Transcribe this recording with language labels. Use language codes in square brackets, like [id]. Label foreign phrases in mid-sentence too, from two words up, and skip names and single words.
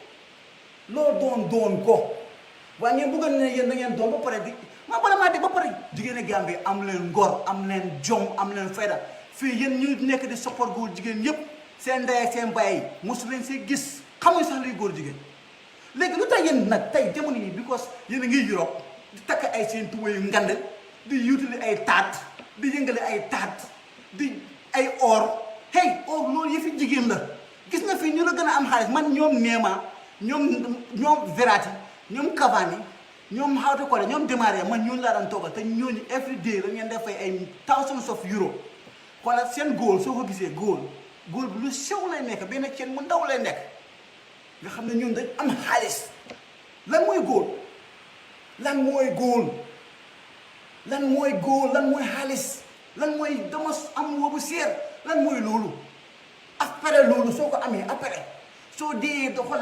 [wo] ko waaye ngeen bëgg ne yéen da ngeen doon ba pare di ma bala maa de ba pare jigéen Gambie am leen ngor am leen jom am leen fayda fii yéen ñu nekk di support góor jigéen yépp seen ndey ak seen baay yi mosu leen see gis xamuñ sax luy góor jigéen léegi lu tax yéen nag tey jamono yi because yéen a ngi Europe di takk ay seen tuba yu ngand di yutali ay taat di yëngale ay taat di ay or hey or loolu yëfi jigéen la gis nga fii ñu la gën a am xaalis man ñoom Neema ñoom Verratti ñoom Cavani ñoom xawte ko ñoom démarré man ñooñu laa daan toogal te ñooñu [en] every day [wo] la ngeen def fay ay [en] thousands of euro [wo] wala seen góol soo ko gisee góol bi lu sew lay nekk benn ceen mu ndaw lay nekk nga xam ne ñun dañ am xaalis lan mooy góol lan mooy xaalis lan mooy dama am woobu seer lan mooy loolu après loolu soo ko amee après soo dee da xoolal